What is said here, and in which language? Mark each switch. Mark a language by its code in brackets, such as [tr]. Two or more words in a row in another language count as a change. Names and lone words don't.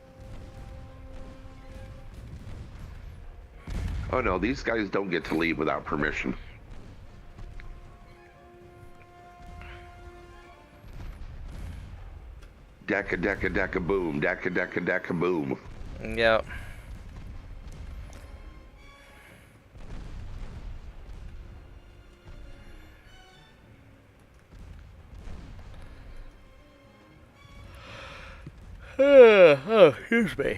[en] Oh no, these guys don't get to leave without permission. Decka, decka, decka, boom. Decka, decka, decka, boom. Yep. Oh, excuse me.